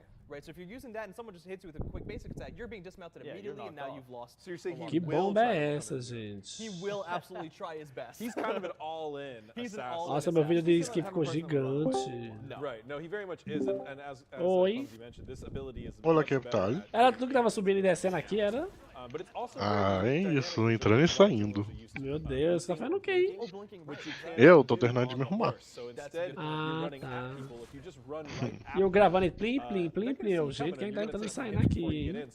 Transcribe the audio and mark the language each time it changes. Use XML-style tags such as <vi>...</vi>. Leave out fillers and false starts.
<en>Right, so if you're using that and someone just hits you with a quick basic attack, you're being dismounted immediately and now you've lost. So you're saying</en> <pt>que bomba é essa, gente?</pt> <en>He will absolutely try his best. He's kind of an all-in assassin.</en> <pt>Nossa, meu vídeo de skin ficou gigante.</pt> <en>Right, no, he very much is, and as</en> <pt>Oi.</pt> <en>you mentioned, this ability is</en> <pt>Olá, que tal? Era tudo que tava subindo e descendo aqui, era? Ah, é isso, entrando e saindo. Meu Deus, tá fazendo o que aí? Eu tô terminando de me arrumar. Ah, tá. E eu gravando e plim, o jeito que a gente tá entrando e saindo aqui.</pt>